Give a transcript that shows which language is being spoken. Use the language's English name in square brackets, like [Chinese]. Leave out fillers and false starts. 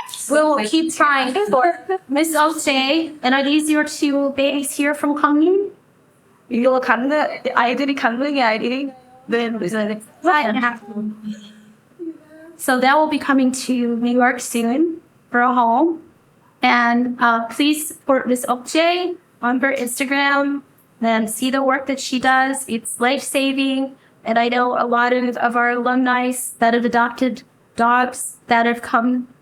[English] We'll keep trying for Miss Oukjae. And are these your two babies here from Gangneung? [Korean] 이거 아이들이 강릉의 아이들이 [English] Right. So that will be coming to New York soon for a home. And please support Miss Oukjae on her Instagram and see the work that she does. It's life-saving. And I know a lot of our alumni that have adopted dogs that have come